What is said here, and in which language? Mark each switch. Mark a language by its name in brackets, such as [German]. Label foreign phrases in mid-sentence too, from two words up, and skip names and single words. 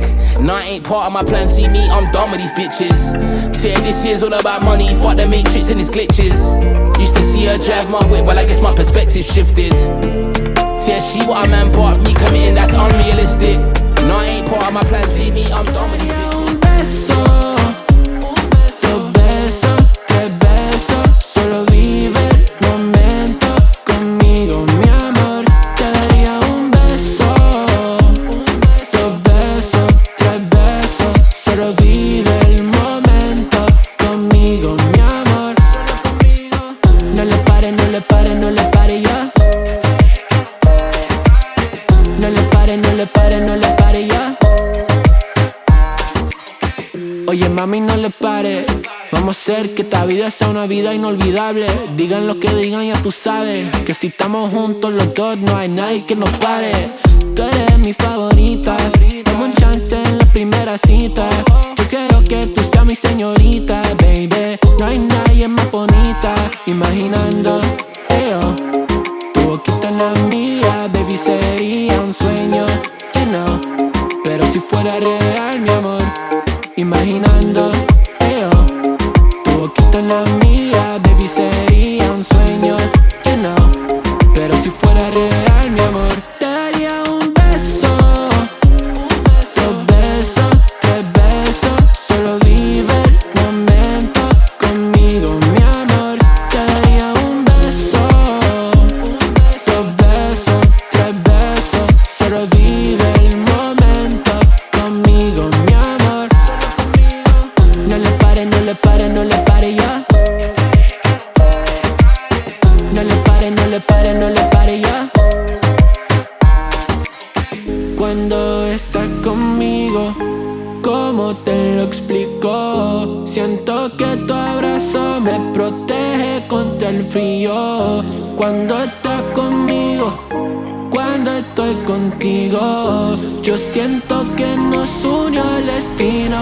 [English] Nah, ain't part of my plan, see me, I'm done with these bitches. Say this year's all about money, fuck the matrix and its glitches. Used to see her drive my whip, well I guess my perspective shifted. Yeah, she what a man bought me, committing that's unrealistic. Nah, ain't part of my plan, see me, I'm done with these bitches. [Spanish] Un beso, dos besos, tres besos, solo vive el momento conmigo, mi amor. Te daría un beso, dos besos, tres besos, solo vive el momento conmigo, mi amor. No le pare, no le pare, no le pare ya. No le pare, no le pare, no le pare ya. Oye mami, no le pare. Vamos a hacer que esta vida sea una vida inolvidable. Digan lo que digan, ya tú sabes que si estamos juntos los dos no hay nadie que nos pare. Tú eres mi favorita, dame un chance en la primera cita. Yo quiero que tú seas mi señorita, baby. No hay nadie más bonita. Imaginando, tu boquita en la mía, baby, sería un sueño, [English] you know. [Spanish] Pero si fuera real, mi amor. Imaginando, tu boquita en la mía, baby, sería un sueño, [English] you know. [Spanish] Pero si fuera real, mi amor, te daría un beso, dos besos, tres besos, solo vive el momento conmigo, mi amor. Te daría un beso, dos besos, tres besos, solo vive el momento conmigo, mi amor. No le pare, no le pare, no le pare ya. No le pare, no le pare, no le pare ya. Cuando estás conmigo, ¿cómo te lo explico? Siento que tu abrazo me protege contra el frío. Cuando estás conmigo, cuando estoy contigo, yo siento que nos unió el destino.